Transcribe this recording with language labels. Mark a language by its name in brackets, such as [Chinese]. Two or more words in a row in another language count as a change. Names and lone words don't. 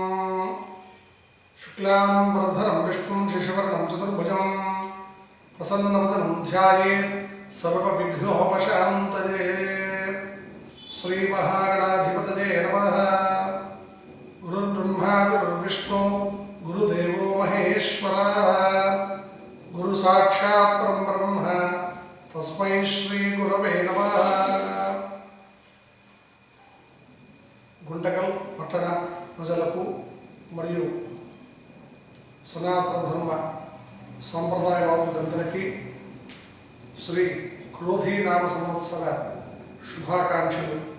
[Sanskrit] शुक्लाम्बरधरं विष्णुं शशिवर्णं चतुर्भुजं प्रसन्नवदनं ध्यायेत् सर्वविघ्नोपशान्तये। श्रीमहागणाधिपतये नमः। गुरुर्ब्रह्मा गुरुर्विष्णु गुरुदेवो महेश्वरः गुरुसाक्षात् परब्रह्म तस्मै श्रीगुरवे नमः। [Telugu] గుంటకల్ పట్టణ ప్రజలకు మరియు సనాతన ధర్మ సంప్రదాయవాదులందరికీ శ్రీ క్రోధీనామ సంవత్సర శుభాకాంక్షలు